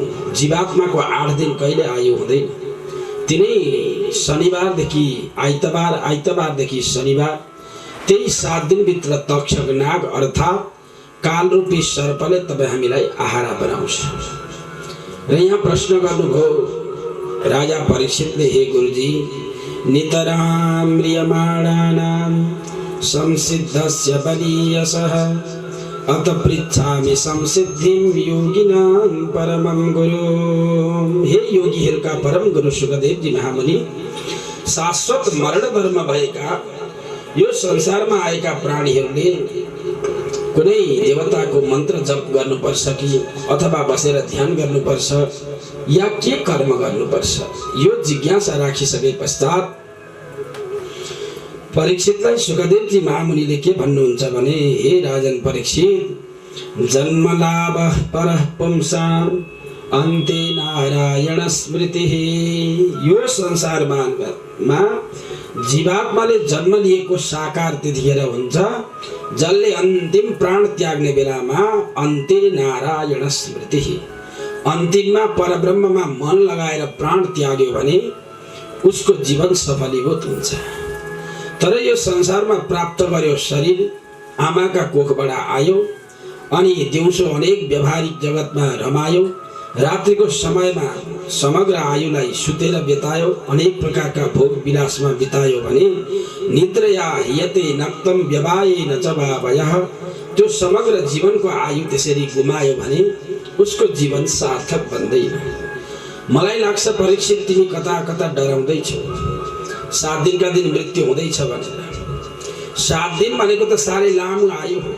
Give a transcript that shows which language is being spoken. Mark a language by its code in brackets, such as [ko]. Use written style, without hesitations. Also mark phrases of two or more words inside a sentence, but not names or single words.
[ne] जीवात्माको 8 दिन कहिले आयु हुँदैन। तिनै शनिबारदेखि आइतबार, आइतबारदेखि शनिबार, त्यही 7 दिनभित्र तक्षक नाग अर्थात् कालरूपी सर्पले तपाईँ हामीलाई आहारा बनाउँछ। र यहाँ प्रश्न गर्नुभयो राजा परीक्षितले, हे गुरुजी, [sa] नितरां म्रियमाणानां संसिद्धस्य बलीयसः अत पृच्छामि संसिद्धिं योगिनां परमं गुरु। [ne] हे योगीहरूका परम गुरु सुखदेवजी महामुनि, शाश्वत मरण धर्म भएका यो संसारमा आएका प्राणीहरूले कुनै देवताको मन्त्र जप गर्नुपर्छ कि अथवा बसेर ध्यान गर्नुपर्छ या के कर्म गर्नुपर्छ, यो जिज्ञासा राखिसके पश्चात परीक्षितलाई सुखदेवजी महामुनिले के भन्नुहुन्छ भने, [sa] हे राजन परीक्षित, जन्मलाभ परः पुंसां अन्ते नारायण स्मृतिः। [ne] यो संसारमा जीवात्माले जन्म लिएको साकार त्यतिखेर हुन्छ जसले अन्तिम प्राण त्याग्ने बेलामा [sa] अन्ते नारायण स्मृतिः, [ne] अन्तिममा परब्रह्ममा मन लगाएर प्राण त्याग्यो भने उसको जीवन सफलीभूत हुन्छ। तर यो संसारमा प्राप्त गर्यो शरीर आमाका कोखबाट आयो अनि दिउँसो अनेक व्यावहारिक जगतमा रमायो, रात्रिको समयमा समग्र आयुलाई सुतेर बितायो, अनेक प्रकारका भोग विलासमा बितायो भने [sa] निद्रया हियते नक्तम व्यवायेन च वावयः, [ne] त्यो समग्र जीवनको आयु त्यसरी गुमायो भने उसको जीवन सार्थक बन्दैन। मलाई लाग्छ परीक्षित, तिमी कता कता डराउँदैछौ। 7 दिनका दिन मृत्यु हुँदैछ भनेर। 7 दिन भनेको त साह्रै लामो आयु हो।